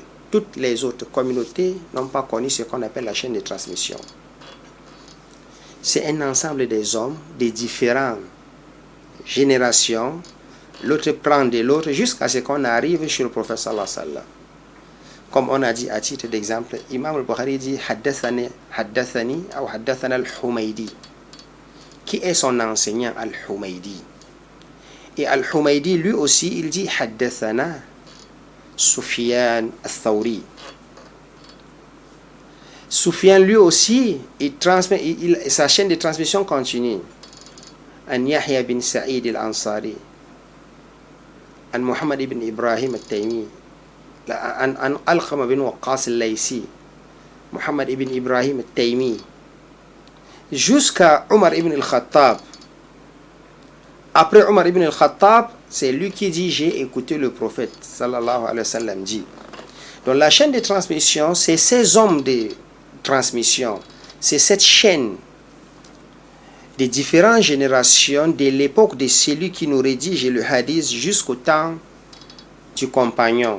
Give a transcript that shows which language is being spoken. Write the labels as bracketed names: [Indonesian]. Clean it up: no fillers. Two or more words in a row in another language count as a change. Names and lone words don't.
[French] Toutes les autres communautés n'ont pas connu ce qu'on appelle la chaîne de transmission. C'est un ensemble des hommes, des différentes générations. L'autre prend de l'autre jusqu'à ce qu'on arrive sur le prophète [Arabic] صلى الله عليه وسلم. [French] Comme on a dit à titre d'exemple, Imam al-Bukhari dit Haddathani ou Haddathana al-Humaydi. Qui est son enseignant al-Humaydi? Et al-Humaydi lui aussi il dit Haddathana Sufyan al-Thawri. Sufyan lui aussi il transmet, sa chaîne de transmission continue. [Arabic] عن يحيى بن سعيد الأنصاري، عن محمد بن إبراهيم التيمي، عن علقمة بن وقاص الليثي، محمد بن إبراهيم التيمي, [French] jusqu'à Omar ibn al-Khattab. Après Omar ibn al-Khattab, c'est lui qui dit j'ai écouté le prophète [Arabic] صلى الله عليه وسلم [French] dit. Donc la chaîne de transmission, c'est ces hommes de transmission, c'est cette chaîne des différentes générations de l'époque de celui qui nous rédige le hadith jusqu'au temps du compagnon.